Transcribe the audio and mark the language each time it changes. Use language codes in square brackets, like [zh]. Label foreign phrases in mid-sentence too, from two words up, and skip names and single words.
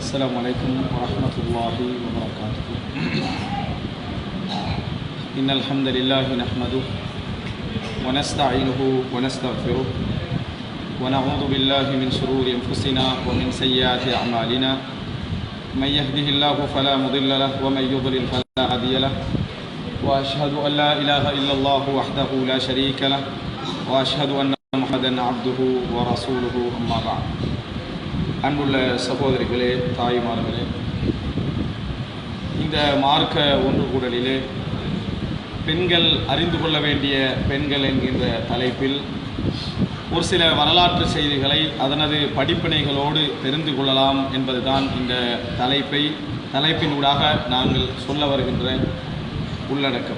[ar] السلام عليكم ورحمة الله وبركاته. إن الحمد لله نحمده ونستعينه ونستغفره ونعوذ بالله من شرور أنفسنا ومن سيئات أعمالنا. من يهده الله فلا مضل له ومن يضلل فلا هادي له. وأشهد أن لا إله إلا الله وحده لا شريك له وأشهد أن محمدا عبده ورسوله أما بعد. [ta] அன்புள்ள சகோதரிகளே, தாய்மார்களே, இந்த மார்க்க ஒன்று கூடலிலே பெண்கள் அறிந்து கொள்ள வேண்டிய பெண்கள் என்கின்ற தலைப்பில் ஒரு சில வரலாற்று செய்திகளை அதனது படிப்பினைகளோடு தெரிந்து கொள்ளலாம் என்பதுதான் இந்த தலைப்பினூடாக நாங்கள் சொல்ல வருகின்ற உள்ளடக்கம்.